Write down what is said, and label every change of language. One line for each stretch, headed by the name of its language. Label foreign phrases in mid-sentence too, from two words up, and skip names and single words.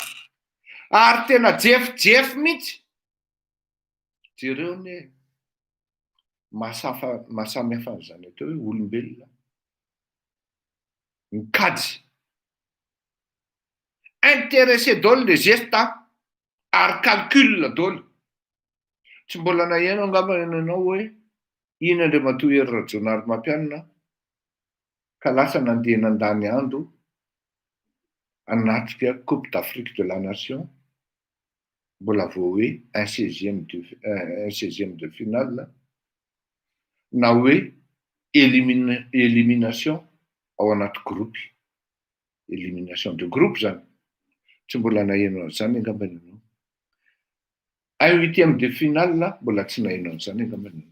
Malagasy: Ary tena jefijefy mihitsy jereo ny mahasamihafa an'izany atao hoe olombelona mikajy intéressé daholo le gesta ary calcul daholo. Tsy mbola naheno angamba ianao hoe iny Andriamatoa Hery Rajaonary Mampianina ka lasa nandeha nandany andro anatrika Coupe d'Afrique de la Nation, mbola vao hoe
French: un 16e de finale
Malagasy: na hoe élimination ao anaty groupe,
French: élimination de groupe
Malagasy: zany. Tsy mbola naheno an'izany angamba ianao.
French: Un 8e de finale
Malagasy: mbola tsy naheno an'izany angamba ianao.